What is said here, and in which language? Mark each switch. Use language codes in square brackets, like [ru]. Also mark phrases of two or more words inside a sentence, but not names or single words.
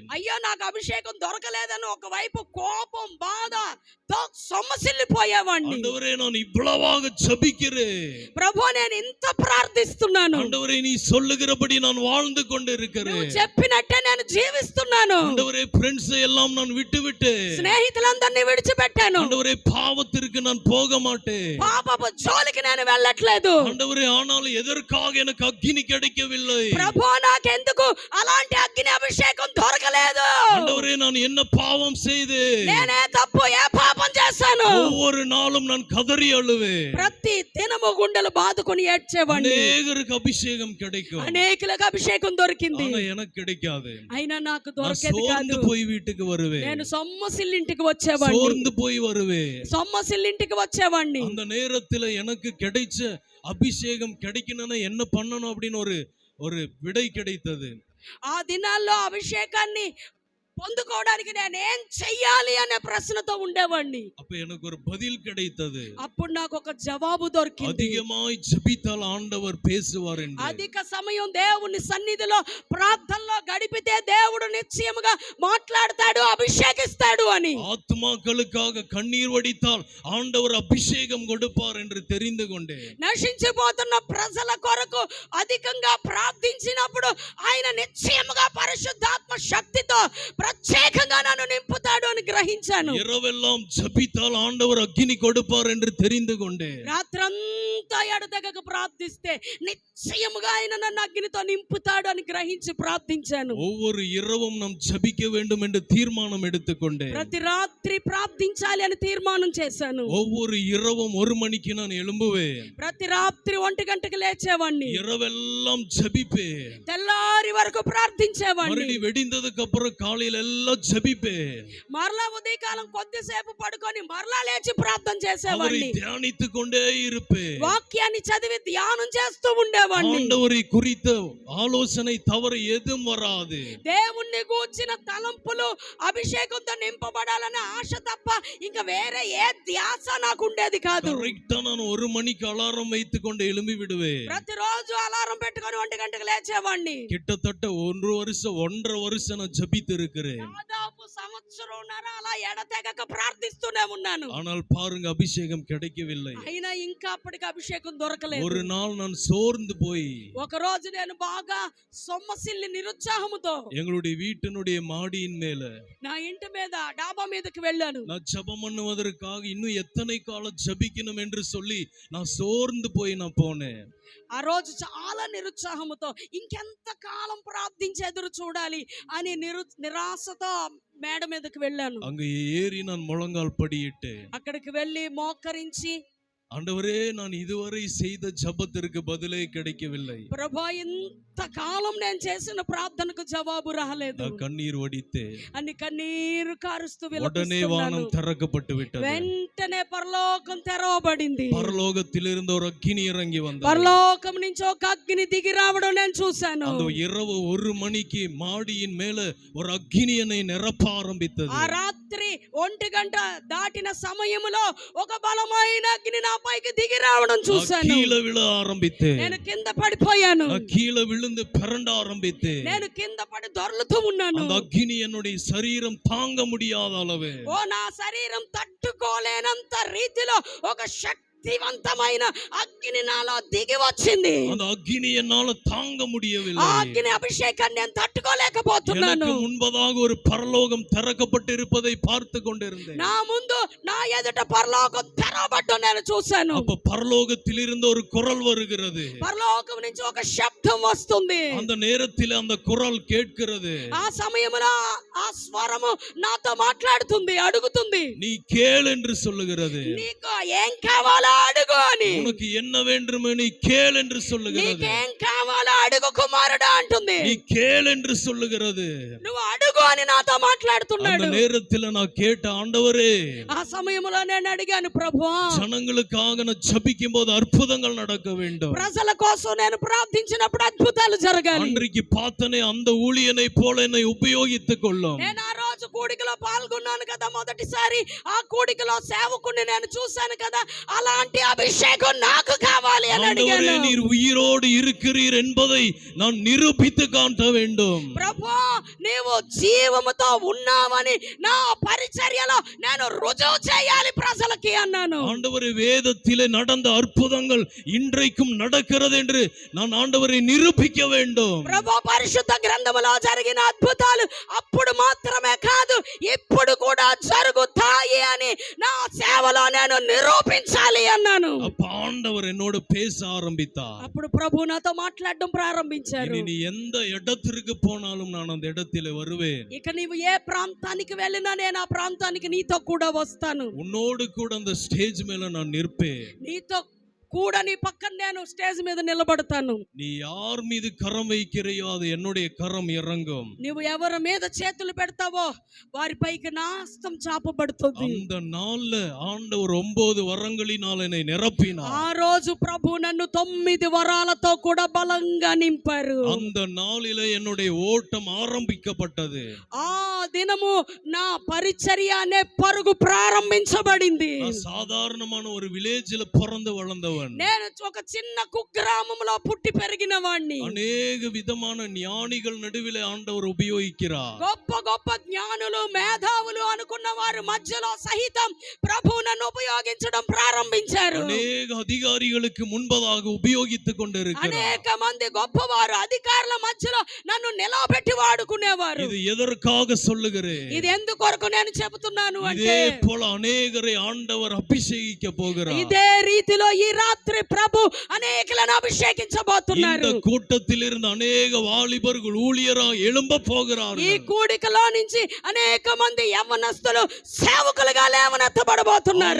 [te] అయ్యో నాకు అభిషేకం దొరకలేదని ఒకవైపు కోపం బాధతో సొమ్మసిల్లిపోయేవాడిని. [ta] ஆண்டவரே நான் இவ்வளவாக ஜெபிக்கிறேன். [te] ప్రభు నేను ఇంత ప్రార్థిస్తున్నాను. [ta] ஆண்டவரே நீ சொல்லுகிறபடி நான் வாழ்ந்து கொண்டு [te] నువ్వు [ta] இருக்கிறேன். [te] చెప్పినట్టే నేను జీవిస్తున్నాను. [ta] ஆண்டவரே ஃப்ரெண்ட்ஸ் எல்லாம் நான் விட்டு விட்டேன். [te] స్నేహితులందరినీ విడిచిపెట్టాను. [ta] ஆண்டவரே பாவத்திற்கு நான் போக மாட்டேன். [te] పాపపు జోలికి నేను వెళ్ళట్లేదు. [ta] ஆண்டவரே ஆனாலும் எதற்காக எனக்கு அக்கினி கிடைக்கவில்லை? [te] ప్రభు నాకెందుకు అలాంటి అగ్ని అభిషేకం దొరకలేదు? [ta] ஆண்டவரே நான் என்ன பாவம் செய்தேன்? [te] నేనే తప్పు ఏ పాపం చేశాను? [ta] ஒவ்வொரு நாளும் நான் கதறி அழுவேன். [te] ప్రతి దినము గుండెలు బాదుకొని ఏడ్చేవాడిని. [ta] அநேகருக்கு அபிஷேகம் கிடைக்கும். [te] అనేకులకు అభిషేకం దొరికింది. [ta] ஆனா எனக்கு கிடைக்காது. [te] అయినా నాకు [ta] நான் [te] దొరకేది [ta] சோர்ந்து [te] కాదు. [ta] போய் வீட்டுக்கு வருவேன். [te] నేను సొమ్మసిల్లింటికి వచ్చేవాడిని. [ta] சோர்ந்து போய் வருவேன். [te] సొమ్మసిల్లింటికి వచ్చేవాడిని. [ta] அந்த நேரத்துல எனக்கு கிடைச்ச அபிஷேகம் கிடைக்கணும்னா என்ன பண்ணணும் அப்படின்னு ஒரு விடை கிடைத்தது. [te] ఆ దినాల్లో అభిషేకాన్ని పొందుకోవడానికి నేను ఏం చెయ్యాలి అనే ప్రశ్నతో ఉండేవాడిని. [ta] அப்ப எனக்கு ஒரு பதில் கிடைத்தது. [te] అప్పుడు నాకు ఒక జవాబు దొరికింది. [ta] அதிகமாய் ஜெபித்தால் ஆண்டவர் பேசுவார் என்று. [te] అధిక సమయం దేవుని సన్నిధిలో ప్రార్థనలో గడిపితే దేవుడు నిశ్చయముగా మాట్లాడతాడు, అభిషేకిస్తాడు అని. [ta] ஆத்துமாக்களுக்காக கண்ணீர் வடித்தால் ஆண்டவர் அபிஷேகம் கொடுப்பார் என்று தெரிந்து கொண்டேன். [te] నశించిపోతున్న ప్రజల కొరకు అధికంగా ప్రార్థించినప్పుడు ఆయన నిశ్చయముగా పరిశుద్ధాత్మ శక్తితో ప్రత్యేకంగా నన్ను నింపుతాడు అని గ్రహించాను. [ta] இரவெல்லாம் ஜெபித்தால் ஆண்டவர் அக்கினி கொடுப்பார் என்று தெரிந்து கொண்டேன். [te] రాత్రంతా ఎడతెగక ప్రార్థిస్తే నిశ్చయముగా ఆయన నన్ను అగ్నితో నింపుతాడు అని గ్రహించి ప్రార్థించాను. [ta] ஒவ்வொரு இரவும் நாம் ஜெபிக்க வேண்டும் என்று தீர்மானம் எடுத்துக்கொண்டேன். [te] ప్రతి రాత్రి ప్రార్థించాలి అని తీర్మానం చేశాను. [ta] ஒவ்வொரு இரவும் 1 மணிக்கு நான் எழும்புவேன். [te] ప్రతి రాత్రి 1 గంటకు లేచేవాడిని. [ta] இரவெல்லாம் ஜெபிப்பேன். [te] తెల్లారి వరకు ప్రార్థించేవాడిని. [ta] மறுபடி வெடிந்ததுக்கு அப்புறம் காலையில எல்லாம் ஜெபிப்பேன். [te] మరలా ఉదయకాలం కొద్దిసేపు పడుకొని మరలా లేచి ప్రార్థన [ta] அவரை [te] చేసేవాడిని. [ta] தியானித்துக் கொண்டே இருப்பேன். [te] వాక్యాన్ని చదివి ధ్యానం చేస్తూ ఉండేవాడిని. [ta] ஆண்டவரை குறித்த ஆலோசனை தவறு எதுவும் வராது. [te] దేవుణ్ణి గూర్చిన తలంపులు అభిషేకంతో నింపబడాలనే ఆశ తప్ప ఇంకా వేరే ఏ ధ్యాస నాకు ఉండేది కాదు. [ta] கரெக்டா நான் 1 மணிக்கு அலாரம் வைத்துக் கொண்டு எழும்பி விடுவேன். [te] ప్రతిరోజు అలారం పెట్టుకొని 1 గంటకు లేచేవాడిని. [ta] கிட்டத்தட்ட 1.5 வருஷம் நான் ஜெபித்து இருக்கிறேன். [te] దాదాపు సంవత్సరంన్నర అలా ఎడతెగక ప్రార్థిస్తూనే ఉన్నాను. [ta] ஆனால் பாருங்க அபிஷேகம் கிடைக்கவில்லை. [te] అయినా ఇంకా అప్పటికి అభిషేకం దొరకలేదు. [ta] ஒரு நாள் நான் சோர்ந்து போய் [te] ఒక రోజు నేను బాగా సొమ్మసిల్లి నిరుత్సాహముతో [ta] எங்களுடைய வீட்டினுடைய மாடியின் மேல [te] నా ఇంటి మీద డాబా మీదకి వెళ్ళాను. [ta] நான் ஜெபம் பண்ணுவதற்காக இன்னும் எத்தனை காலம் ஜெபிக்கணும் என்று சொல்லி நான் சோர்ந்து போய் நான் போனேன். [te] ఆ రోజు చాలా నిరుత్సాహముతో ఇంకెంత కాలం ప్రార్థించి ఎదురు చూడాలి అని నిరాశతో మేడ మీదకి వెళ్ళాను. [ta] அங்க ஏறி நான் முழங்கால் படியிட்டு [te] అక్కడికి వెళ్ళి మోకరించి [ta] ஆண்டவரே, நான் இதுவரை செய்த ஜெபத்திற்கு பதிலே கிடைக்கவில்லை. [te] ప్రభా ఇంత కాలం నేను చేసిన ప్రార్థనకు జవాబు రాలేదు [ta] நான் கண்ணீர் வடித்தே. [te] అని కన్నీరు కారుస్తూ [ta] உடனே [te] విలపిస్తున్నాను. [ta] வானம் திறக்கப்பட்டு விட்டது. [te] వెంటనే పరలోకం తెరవబడింది. [ta] பரலோகத்திலிருந்து ஒரு அக்கினி இறங்கி வந்தது. [te] పరలోకం నుంచి ఒక అగ్ని దిగి రావడం నేను చూశాను. [ta] அந்த இரவு 1 மணிக்கு மாடியின் மேல ஒரு அக்கினி என்னை நிரப்ப ஆரம்பித்தது. [te] ఆ రాత్రి 1 గంట దాటిన సమయంలో ఒక బలమైన అగ్ని నా పైకి దిగి రావడం చూశాను. [ta] கீழே விழ ஆரம்பித்தேன். [te] నేను కింద పడిపోయాను. [ta] கீழே விழுந்து பிறண்ட ஆரம்பித்தேன். [te] నేను కింద పడి దొర్లుతూ ఉన్నాను. [ta] அந்த அக்கினி என்னுடைய சரீரம் தாங்க முடியாத அளவு, [te] ఓ నా శరీరం తట్టుకోలేనంత రీతిలో ఒక శక్తివంతమైన అగ్ని నాలో దిగి వచ్చింది. [ta] அந்த அக்கினி என்னால தாங்க [te] ఆ [ta] முடியவில்லை. [te] అగ్ని అభిషేకాన్ని నేను తట్టుకోలేకపోతున్నాను. [ta] எனக்கு முன்பதாக ஒரு பரலோகம் திறக்கப்பட்டு இருப்பதை பார்த்து கொண்டிருந்தேன். [te] నా ముందు నా ఎదుట పరలోకం తెరవబడ్డం నేను చూశాను. [ta] அப்ப பரலோகத்தில் இருந்து ஒரு குரல் வருகிறது. [te] పరలోకం నుంచి ఒక శబ్దం వస్తుంది. [ta] அந்த நேரத்தில் அந்த குரல் கேட்கிறது. [te] ఆ సమయంలో ఆ స్వరము నాతో మాట్లాడుతుంది, అడుగుతుంది, [ta] நீ கேள் என்று சொல்லுகிறது. [te] నీకు ఏం కావాలో అడుగు అని. [ta] உனக்கு என்ன வேண்டும் நீ கேள் என்று சொல்லுகிறது. [te] నీకేం కావాలో అడుగు కుమారుడా అంటుంది. [ta] நீ கேள் என்று சொல்லுகிறது. [te] నువ్వు అడుగు అని నాతో [ta] அந்த [te] మాట్లాడుతున్నాడు. [ta] நேரத்தில் நான் கேட்ட, ஆண்டவரே, [te] ఆ సమయంలో నేను అడిగాను, ప్రభువా, [ta] ஜனங்களுக்காக நான் ஜெபிக்கும் போது அற்புதங்கள் நடக்க வேண்டும். [te] ప్రజల కోసం నేను ప్రార్థించినప్పుడు అద్భుతాలు జరగాలి. [ta] அன்றைக்கு பார்த்தனே அந்த ஊழியனை போல என்னை உபயோகித்துக் கொள்ளும். [te] నేను ఆ రోజు కూడికలో పాల్గొన్నాను కదా, మొదటిసారి ఆ కూడికలో సేవకుని నేను చూశాను కదా, అలాంటి అభిషేకం నాకు కావాలి అని [ta] ஆண்டவரே, [te] అడిగాను. [ta] நீர் உயிரோடு இருக்கிறீர் என்பதை நான் நிரூபித்து காட்ட வேண்டும். [te] ప్రభు, నీవు జీవముతో ఉన్నావని నా పరిచర్యలో నేను రుజువు చేయాలి ప్రజలకి అన్నాను. [ta] ஆண்டவரே, வேதத்திலே நடந்த அற்புதங்கள் இன்றைக்கும் நடக்கிறது என்று நான் ஆண்டவரை நிரூபிக்க வேண்டும். [te] ప్రభు, పరిశుద్ధ గ్రంథములో జరిగిన అద్భుతాలు అప్పుడు మాత్రమే కాదు, ఇప్పుడు కూడా జరుగుతాయి అని నా సేవలో నేను నిరూపించాలి అన్నాను. [ta] அப்ப ஆண்டவர் என்னோடு பேச ஆரம்பித்தார். [te] అప్పుడు ప్రభు నాతో మాట్లాడడం ప్రారంభించారు. [ta] இனி நீ எந்த இடத்திற்கு போனாலும் நான் அந்த இடத்திலே வருவேன். [te] ఇక నీవు ఏ ప్రాంతానికి వెళ్ళినా నేను ఆ ప్రాంతానికి నీతో కూడా వస్తాను. [ta] உன்னோடு கூட அந்த ஸ்டேஜ் மேல நான் நிற்பேன். [te] నీతో కూడా నీ పక్కన నేను స్టేజ్ మీద నిలబడతాను. [ta] நீ யார் மீது கரம் வைக்கிறையோ அது என்னுடைய கரம் இறங்கும். [te] నువ్వు ఎవరి మీద చేతులు పెడతావో వారిపైకి నా హస్తం చాపబడుతుంది. [ta] அந்த நாள்ல ஆண்டவர் 9 வரங்களினால் என்னை நிரப்பினார். [te] ఆ రోజు ప్రభు నన్ను 9 వరాలతో కూడా బలంగా నింపారు. [ta] அந்த நாளிலே என்னுடைய ஓட்டம் ஆரம்பிக்கப்பட்டது. [te] ఆ దినము నా పరిచర్య అనే పరుగు ప్రారంభించబడింది. [ta] நான் சாதாரணமான ஒரு வில்லேஜ்ல பிறந்து வளர்ந்தவன். [te] నేను ఒక చిన్న కుగ్రామంలో పుట్టి పెరిగిన వాణ్ణి. [ta] அநேக விதமான ஞானிகள் நடுவிலே ஆண்டவர் உபயோகிக்கிறார். [te] గొప్ప గొప్ప జ్ఞానులు, మేధావులు అనుకున్న వారి మధ్యలో సహితం ప్రభు నన్ను ఉపయోగించడం ప్రారంభించారు. [ta] அநேக அதிகாரிகளுக்கு முன்பதாக உபயோகித்துக் கொண்டிருக்கிறார். [te] అనేక మంది గొప్పవారు అధికారుల మధ్యలో నన్ను నిలబెట్టి వాడుకునేవారు. [ta] இது எதற்காக சொல்லுகிறேன்? [te] ఇది ఎందుకొరకు నేను చెబుతున్నాను అంటే, [ta] இதே போல அநேகரை ஆண்டவர் அபிஷேகிக்க போகிறார். [te] ఇదే రీతిలో ఈ రాత్రి ప్రభు అనేకులను అభిషేకించబోతున్నారు. [ta] இந்த கூட்டத்தில் இருந்து அநேக வாலிபர்கள் ஊழியராக எழும்ப [te] ఈ [ta] போகிறார்கள். [te] కూడికలో నుంచి అనేక మంది యవ్వనస్తులు సేవకులుగా లేవనెత్తబడబోతున్నారు.